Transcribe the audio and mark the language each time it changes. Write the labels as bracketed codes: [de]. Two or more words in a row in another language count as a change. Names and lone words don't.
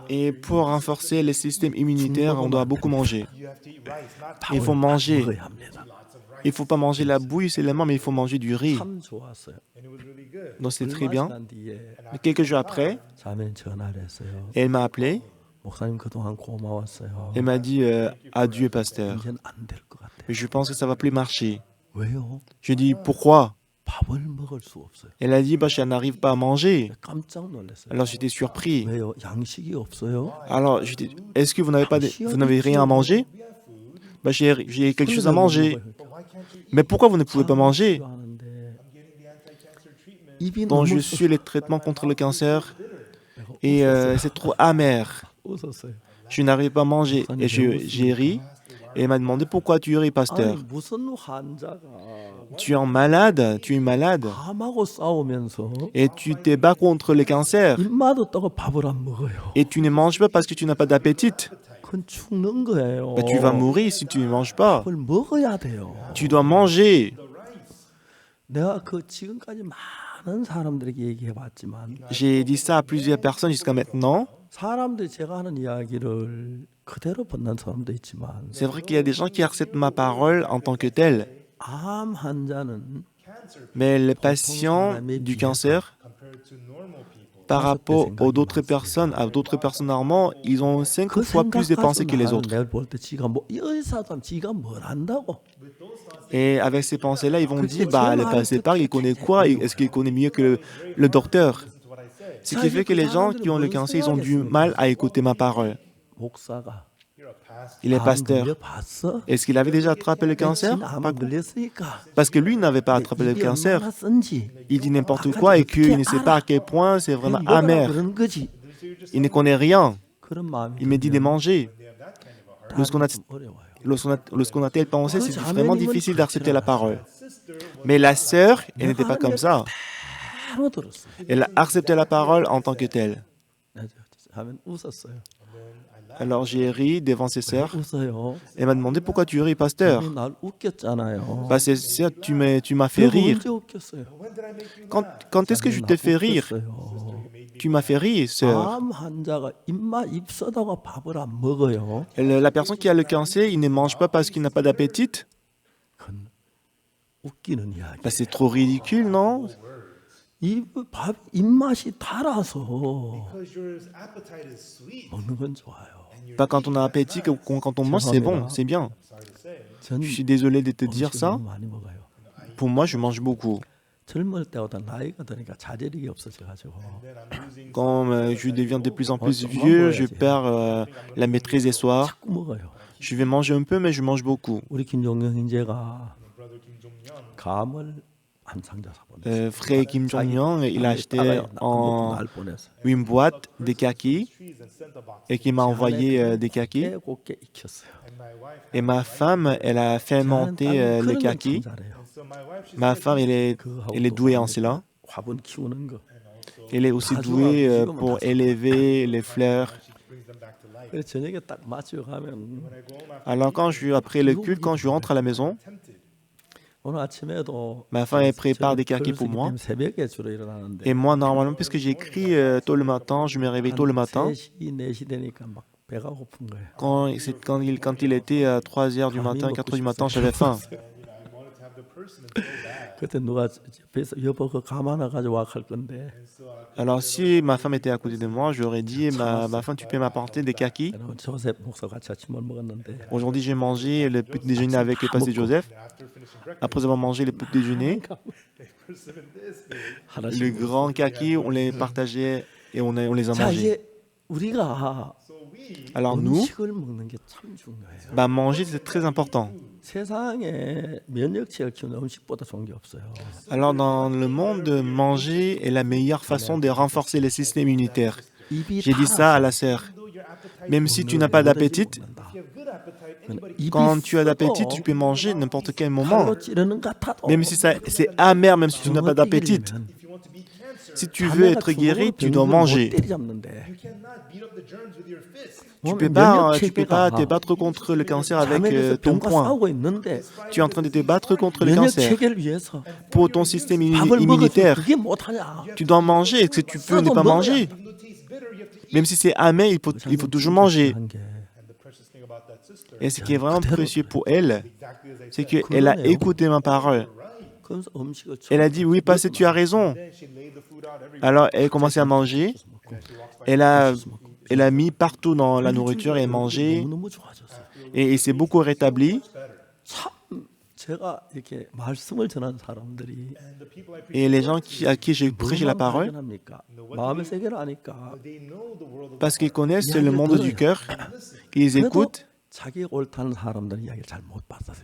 [fr] et pour renforcer le système immunitaire, on doit beaucoup manger. Il faut [ko] 밥을 [fr] manger. [ko] 먹어야 합니다. [fr] Il ne faut pas manger la bouille seulement, mais il faut manger du riz. [ko] 참 좋았어요. [fr] Donc c'est très [ko] 얼마 [fr] bien. [ko] 시간 뒤에 [fr] Mais quelques jours après, [ko] 자매는 전화를 했어요. [fr] elle m'a appelé. [ko] 목사님 그동안 고마웠어요. [fr] Elle m'a dit adieu, pasteur. [ko] 이제는 안 될 것 같아요. [fr] Mais je pense que ça va plus marcher. [ko] 왜요? [fr] Je dis pourquoi? [ko] 밥을 먹을 수 없어요. [fr] Elle a dit bah, je n'arrive pas à manger. [ko] 깜짝 놀랐어요. [fr] Alors j'étais surpris. [ko] 왜요? 양식이 없어요? [fr] Alors je dis est-ce que vous n'avez rien à manger? Bah, j'ai quelque chose à manger. Mais pourquoi vous ne pouvez pas manger? Donc je suis les traitements contre le cancer et c'est trop amer. [ko] 웃었어요. [fr] Je n'arrive pas à manger et j'ai ri. Et elle m'a demandé pourquoi tu ris, [ko] 아니 [fr] pasteur. [ko] 무슨 환자가 [fr] Tu es malade, tu es malade [ko] 암하고 싸우면서 [fr] et tu te bats contre le cancer [ko] 입맛 없다고 밥을 안 먹어요. [fr] et tu ne manges pas parce que tu n'as pas d'appétit. [ko] 그건 죽는 거예요. [fr] Bah, tu vas mourir si tu ne manges pas. [ko] 밥을 먹어야 돼요. [fr] Tu dois manger. [ko] 내가 그 지금까지 많은 사람들에게 얘기해 봤지만 [fr] J'ai dit ça à plusieurs personnes jusqu'à maintenant. [ko] 사람들이 제가 하는 이야기를 그대로 받는 사람도 있지만 [fr] C'est vrai qu'il y a des gens qui acceptent ma parole en tant que telle. [ko] 암 환자는 [fr] Mais les patients du cancer, par rapport aux d'autres personnes, à d'autres personnes normalement, ils ont 5 [ko] 그 [fr] fois plus de pensées que les autres. [ko] 내가 볼 때 지가 뭐 의사도 지가 뭘 안다고 [fr] Et avec ces pensées-là, ils vont dire, bah, le pasteur, il connaît quoi? Est-ce qu'il connaît mieux que le docteur? Ce qui fait que les gens qui ont le cancer, ils ont du mal à écouter ma parole. [ko] 목사가 [fr] Il est [ko] 암 [fr] pasteur. [ko] 걸려봤어? [fr] Est-ce qu'il avait déjà attrapé le cancer? [ko] 암 [fr] Pas- [ko] 걸렸으니까 [fr] Parce que lui n'avait pas attrapé le [ko] 입이 [fr] cancer. [ko] 얼마나 쓴지 [fr] Il dit n'importe quoi et qu'il ne sait pas à quel point c'est vraiment [ko] 먹으라고 [fr] amer. [ko] 그런 거지. [fr] Il ne connaît rien. [ko] 그런 마음이 [fr] Il me dit de manger. Lorsqu'on a, [ko] 좀 어려워요. [fr] lorsqu'on a telle pensée, c'est vraiment difficile d'accepter la parole. Mais la sœur, elle n'était pas comme ça. [ko] 바로 들었어. [fr] Elle a accepté la parole en tant que telle. [ko] 하면 웃었어요. [fr] Alors j'ai ri devant ses sœurs. [ko] 웃어요. [fr] Elle m'a demandé pourquoi tu ris, pasteur. [ko] 날 웃겼잖아요. [fr] Bah, c'est ça, tu m'as fait [ko] 내가 [fr] rire. [ko] 언제 웃겼어요? [fr] Quand est-ce que je t'ai fait rire? [ko] 웃겼어요. [fr] Tu m'as fait rire, sœur. [ko] 암 환자가 입 써다가 밥을 안 먹어요. [fr] La personne qui a le cancer, il ne mange pas parce qu'il n'a pas d'appétit. [ko] 그건 웃기는 이야기. [fr] Bah, c'est trop ridicule, non? [ko] 입맛이 달아서 먹는 건 좋아요. [fr] Pas quand on a appétit, quand on mange, c'est bon, c'est bien. [ko] 전 [fr] Je suis désolé de te dire [ko] 음식을 [fr] ça. [ko] 너무 많이 먹어요. [fr] Pour moi, je mange beaucoup. [ko] 젊을 때보다 나이가 드니까 자제력이 없어져가지고 [fr] Quand je deviens de plus en plus vieux, je perds la maîtrise des soirs. [ko] 자꾸 먹어요. [fr] Je vais manger un peu, mais je mange beaucoup. [ko] 우리 김종영 형제가 감을 한 상자 사보냈어요. [fr] Frère Kim Jong-un, il a acheté en [ko] 날 뻔했어요. [fr] une boîte de kakis et qui m'a envoyé des kakis. [ko] 곱게 익혔어요. [fr] Et ma femme, elle a fermenté les kakis. Ma femme, elle est douée en cela. [ko] 화분 키우는 거. [fr] Elle est aussi douée pour élever les fleurs. [ko] 그래서 저녁에 딱 마치고 가면 [fr] Alors après le culte, quand je rentre à la maison, [ko] 오늘 아침에도 [fr] ma femme elle prépare des kakis pour moi. [ko] 새벽에 주로 일어나는데 [fr] Et moi, normalement, puisque j'écris tôt le matin, je me réveille tôt le matin. [ko] 3시, 4시 되니까 막 배가 고픈 거예요. [fr] Quand il était à 3h du matin, 4h du matin, j'avais faim. [ko] 그때 누가 옆에서 여보 그 감 하나 가져와 할 건데 [fr] Alors si ma femme était à côté de moi, j'aurais dit, ma femme, tu peux m'apporter des kakis? [ko] 조셉 목사 같이 아침을 먹었는데 [fr] Aujourd'hui, j'ai mangé le petit déjeuner avec le pasteur Joseph. après avoir mangé le petit déjeuner. [ko] 하나씩 [fr] Le [ko] 먹었어요. [fr] grand kaki, on les partageait et on les a [ko] 자, [fr] mangés. [ko] 이제 우리가 [fr] Alors nous, [ko] 음식을 먹는 게 참 중요해요. [fr] bah, manger, c'est très important. [ko] 세상에 면역체를 키우는 음식보다 좋은 게 없어요. [fr] Alors dans le monde, manger est la meilleure façon de renforcer le système immunitaire. [ko] 입이 [fr] J'ai dit ça à la sœur. Même si tu n'as pas d'appétit, quand tu as d'appétit, tu peux manger n'importe quel moment. [ko] 칼로 찌르는 것 같아도 [fr] Même si c'est amer, même si tu n'as pas d'appétit. Si tu veux être guéri, tu dois manger. Tu peux pas te battre contre le cancer avec ton poing. Tu es en train de te battre contre le cancer. [ko] 면역체계를 위해서 [fr] Pour ton système [ko] 밥을 먹어서 [fr] immunitaire, [ko] 그게 못하냐? [fr] tu dois manger. Est-ce que tu peux ne pas manger? Même si c'est amer, il faut toujours manger. [ko] 한 게. [fr] Et ce qui est vraiment précieux pour elle, c'est qu'elle a écouté ma parole. 그러면서 음식을 Elle a dit, oui, pasteur, tu as raison. Alors, elle a commencé à manger. Elle a mis partout dans la nourriture et mangé. [ko] 너무너무 좋아졌어요. [fr] Et il s'est beaucoup rétabli. [ko] 참 제가 이렇게 말씀을 전하는 사람들이 [fr] Et les gens à qui j'ai prêché la parole, [ko] 발견합니까? 마음의 세계를 아니까 [fr] parce qu'ils connaissent le monde du cœur, ils écoutent. [ko] 자기 옳다는 사람들은 이야기를 잘 못 받았어요.